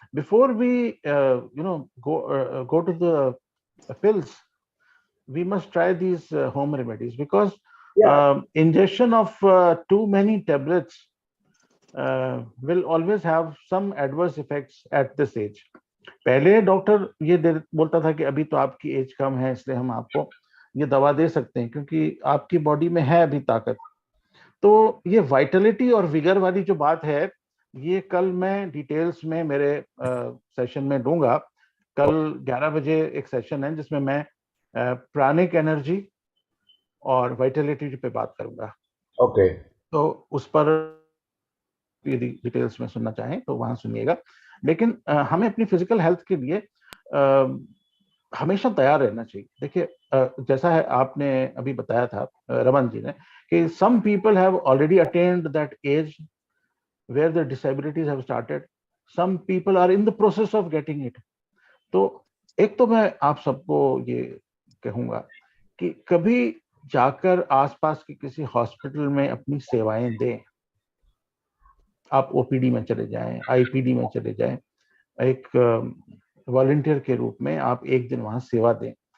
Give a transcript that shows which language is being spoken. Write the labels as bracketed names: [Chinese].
[English] Before we go to the pills, we must try these home remedies, because ingestion of too many tablets will always have some adverse effects at this age. [Hindi] पहले doctor ये बोलता था कि अभी तो आपकी as कम है, इसलिए हम आपको ये दवा दे सकते हैं क्योंकि आपकी बॉडी में है अभी ताकत। तो ये वाइटलिटी और विगर वाली जो बात है, ये कल मैं डिटेल्स में मेरे सेशन में दूंगा। कल 11 बजे एक सेशन है जिसमें मैं प्राणिक एनर्जी और वाइटलिटी पे बात करूंगा। ओके। तो उस पर यदि डिटेल्स में सुनना चाहें तो वहां सुनिएगा। लेकिन हमें अपनी फिजिकल हेल्थ के लिए हमेशा तैयार रहना चाहिए। देखिए जैसा है आपने अभी बताया था रमन जी ने कि [English] some people have already attained that age where the disabilities have started, some people are in the process of getting it। [Hindi] तो एक तो मैं आप सबको ये कहूंगा कि कभी जाकर आसपास के किसी हॉस्पिटल में अपनी सेवाएं दें। आप ओपीडी में चले जाएं, आईपीडी में चले जाएं, एक वॉलंटियर के रूप में आप एक दिन वहां सेवा दें।